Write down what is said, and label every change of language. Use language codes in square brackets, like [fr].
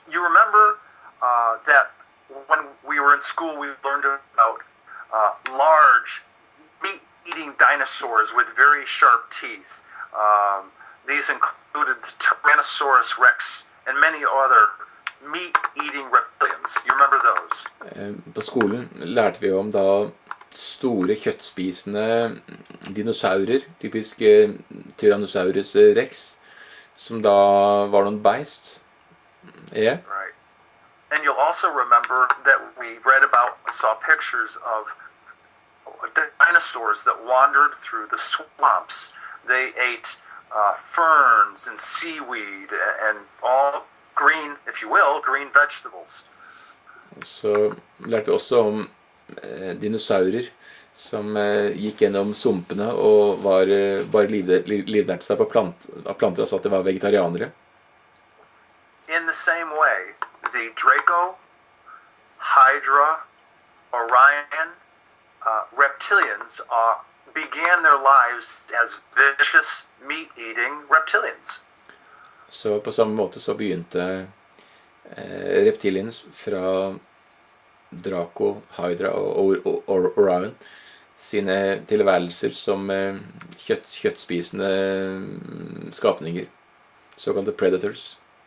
[en] You remember that when we were in school we learned about large meat-eating dinosaurs with very sharp teeth. These included Tyrannosaurus rex and many other meat-eating reptilians. You remember those? [no] På skolen lærte vi om da store kjøttspisende dinosaurer, typisk Tyrannosaurus rex, som da var noen beist. [en] Yeah. Right. And you'll also remember that we read about, saw pictures of dinosaurs that wandered through the swamps. They ate ferns and seaweed and all green, if you will, green vegetables. [no] Så lærte vi også om dinosaurer som gikk gjennom sumpene og bare livnærte seg på planter, altså at det var vegetarianere. [en] In the same way, the Draco, Hydra, Orion, reptilians began their lives as vicious, meat-eating reptilians. [no] Så på samme måte så begynte reptilians fra Draco, Hydra og Orion sine tilværelser som kjøttspisende skapninger, såkalte predators.